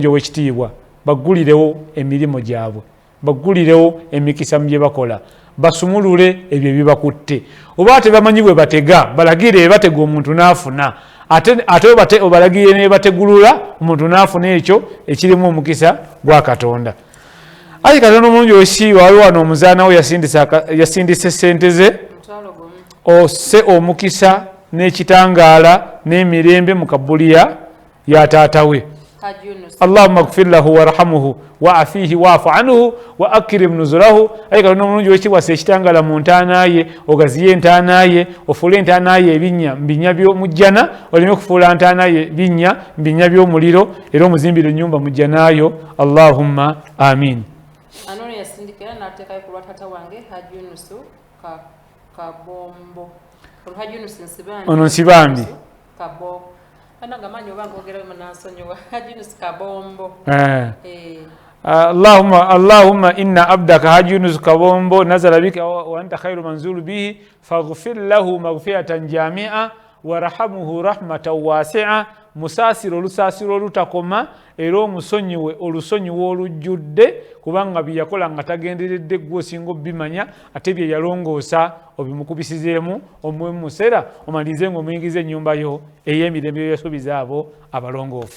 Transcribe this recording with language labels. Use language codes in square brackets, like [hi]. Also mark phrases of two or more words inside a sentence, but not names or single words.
[lg] ow'ekitiibwa baggulirewo emirimu gyabwe baggulirewo emikisa mu bye bakola basumulule ebyo bibakutte oba tebamanyi bwe batega balagire batega omuntu n'afuna ate obalagire ne bategulula omuntu n'afuna ekyo ekirimu omukisa gwa Katonda ayi Katonda omulungi ow'ekitiibwa waliwo wano omuzaana we yasindise sente ze ose omukisa n'ekitangaala n'emirembe mu kabuliya ya taata we Haji Yunus. [ar] اللهم اغفر له وارحمه وعافه واعف عنه وأكرم نزله. [lg] Ayi Katonda omulungi w'ekitiibwa ekitangala mu ntaana ye, ogaziye entaana ye, ofuule entaana ye ebinnya mbinya by'omujjana, oleme kufuula ntaana ye binnya mbinya by'omuliro, era omuzimbire ennyumba mujjanaayo. [ar] اللهم آمين. [lg] Anono yasindikira n'ateekayo ku lwa taata wange Haji Yunus Kabombo. Haji Yunus Nsibambi. Ono Nsibambi. Kabombo. Anagamanyi obanga ogera munasonyiwa Haji Yunus Kabombo. [ar] اللهم إن عبدك Haji Yunus Kabombo نزل بك وأنت خير منزول به فاغفر له مغفرة جامعة وارحمه رحمة واسعة. [lg] Musasiro lusasiro olutakoma era omusonyiwe olusonyiwe olujjudde, kubanga byakola nga tagenderedde gwe osinga obimanya, ate bye yalongoosa obimukubisizeemu omuwe mu musera omalize nga omuyingiza ennyumba yo ey'emirembe yasuubiza abo abalongoofu.